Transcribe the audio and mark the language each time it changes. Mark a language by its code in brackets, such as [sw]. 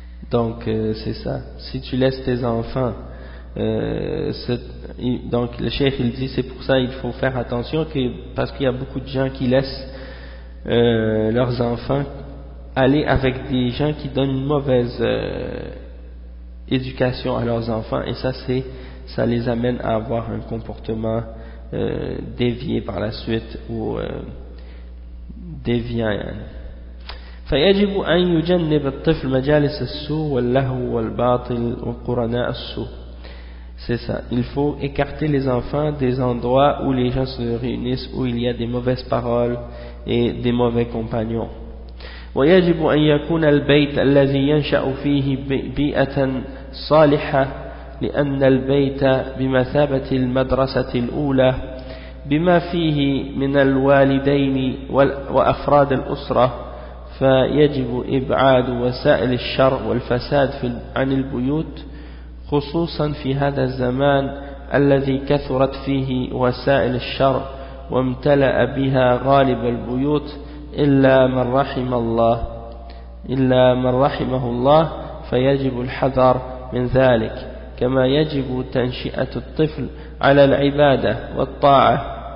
[fr] Donc c'est ça. Si tu laisses tes enfants, donc le cheikh il dit c'est pour ça il faut faire attention que parce qu'il y a beaucoup de gens qui laissent leurs enfants aller avec des gens qui donnent une mauvaise éducation à leurs enfants et ça les amène à avoir un comportement dévié par la suite ou déviant. [ar] فيجب أن يجنب الطفل مجالس السوء واللهو والباطل وقرناء السوء. [fr] C'est ça. Il faut écarter les enfants des endroits où les gens se réunissent, où il y a des mauvaises paroles et des mauvais compagnons. [ar] ويجب أن يكون البيت الذي ينشأ فيه بيئة صالحة لأن البيت بمثابة المدرسة الأولى بما فيه من الوالدين وأفراد الأسرة. فيجب إبعاد وسائل الشر والفساد عن البيوت خصوصا في هذا الزمان الذي كثرت فيه وسائل الشر وامتلأ بها غالب البيوت إلا من رحم الله إلا من رحمه الله فيجب الحذر من ذلك كما يجب تنشئة الطفل على العبادة والطاعة